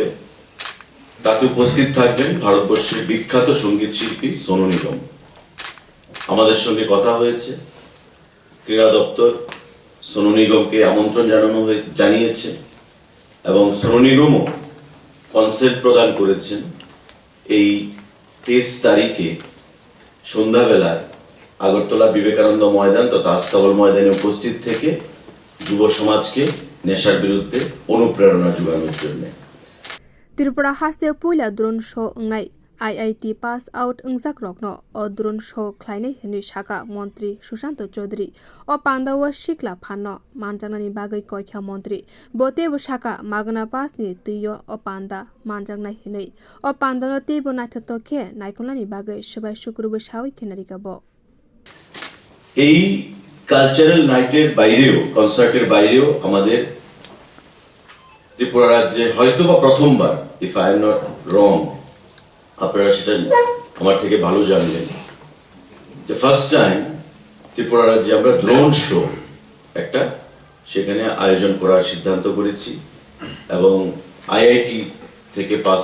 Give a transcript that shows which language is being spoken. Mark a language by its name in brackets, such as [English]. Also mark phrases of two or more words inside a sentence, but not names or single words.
[Bangla] তাতে উপস্থিত থাকবেন ভারতবর্ষের বিখ্যাত সঙ্গীত শিল্পী সোনু নিগম আমাদের সঙ্গে কথা হয়েছে ক্রীড়া দপ্তর সোনু নিগমকে আমন্ত্রণ জানিয়েছে এবং সোনু নিগমও কনসেপ্ট প্রদান করেছেন এই 23 তারিখে সন্ধ্যাবেলায় আগরতলা বিবেকানন্দ ময়দান তথা হস্তবল ময়দানে উপস্থিত থেকে যুব সমাজকে নেশার বিরুদ্ধে অনুপ্রেরণা যোগানোর জন্য [Kok Borok] Tripura hasteo puila [English] drone show [Kok Borok] wngna IIT [English] pass out [Kok Borok] ngjakrokno o [English] drone show [Kok Borok] khlainai hini sakha montri Shushanta Chowdhury o panda o sikla phanno manjangnani bagui koikha montri botebo sakha magna pass ni tuyo o panda manjangnai hini o panda no tebo naithoto khe naikolani bagui subai shukrubo sawi khenarika bo [Bangla] এই [English] cultural nightের [Bangla] বাইরেও কনসার্টের বাইরেও আমাদের ত্রিপুরা রাজ্যে হয়তোবা প্রথমবার [English] if I am not wrong [Bangla] আপনারা সেটা আমার থেকে ভালো জানবেন যে [English] first time [Bangla] ত্রিপুরা রাজ্যে আমরা [English] drone show [Bangla] একটা সেখানে আয়োজন করার সিদ্ধান্ত করেছি এবং আইআইটি থেকে পাস